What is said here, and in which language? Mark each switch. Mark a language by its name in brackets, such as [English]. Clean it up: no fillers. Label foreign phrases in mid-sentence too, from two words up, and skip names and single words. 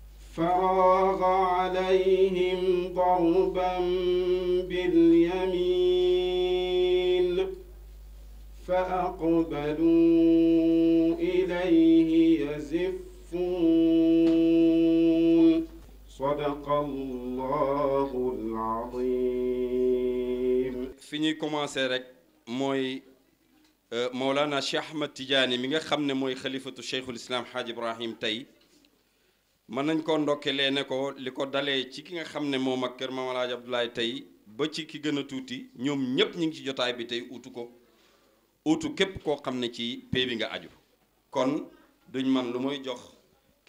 [Arabic] فراغ عليهم ضربا باليمين فأقبلوا إليه يزفون صدق الله العظيم. [Wolof] fi ñuy commencé rek mooy Mawlana Cheikh Ahmad Tidiane mi nga xam ne mooy xalifatu Cheikhul Islam Hadj Ibrahim tey mën nañ koo ndokkelee ne ko li ko dalee ci ki nga xam ne moom ak kër Maam Alaaji Abdoulaye tey ba ci ki gën a tuuti ñoom ñépp ñu ngi ci jotaay bi tey utu ko utu képp koo xam ne ci pay bi nga aju kon duñ man lu mooy jox ki